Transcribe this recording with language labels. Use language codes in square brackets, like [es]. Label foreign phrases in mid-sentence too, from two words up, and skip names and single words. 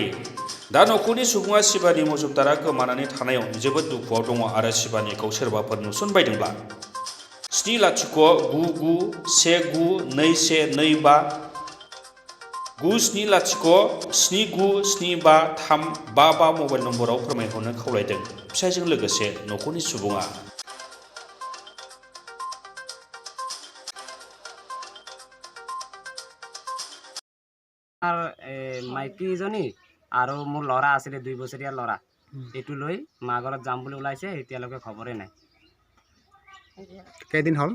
[brx] दा नखरनि सुबुङा शिबानी मुजुमदारा गोमानानै थानायाव जोबोद दुखुआव दङ आरो शिबानीखौ सोरबाफोर नुसनबायदोंब्ला 709191212 97079753555 मबाइल नम्बराव फोरमायहरनो खावलायदों फिसायजों लोगोसे नखरनि सुबुङा। [as] মাইকীজনী আৰু মোৰ ল'ৰা আছিলে 2 বছৰীয়া ল'ৰা এইটো লৈ মা ঘৰত যাম বুলি ওলাইছে এতিয়ালৈকে খবৰে নাই। কেইদিন হ'ল?